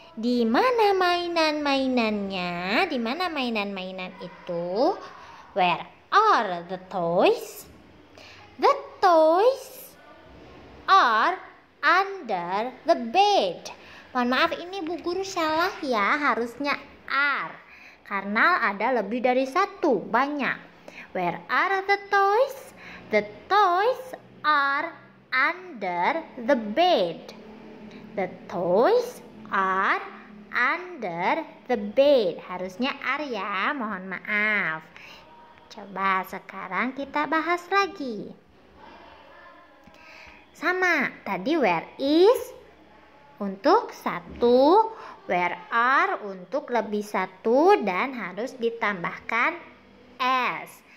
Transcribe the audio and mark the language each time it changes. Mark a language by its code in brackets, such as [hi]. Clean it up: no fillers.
[id] Di mana mainan-mainannya? Di mana mainan-mainan itu? [en] Where are the toys? The toys are under the bed. [id] Mohon maaf, ini Bu Guru salah ya, harusnya are. Karena ada lebih dari satu, banyak. [en] Where are the toys? The toys are under the bed. The toys are under the bed. [id] Harusnya are ya, mohon maaf. Coba sekarang kita bahas lagi. Sama, tadi where is untuk satu, where are untuk lebih satu dan harus ditambahkan S.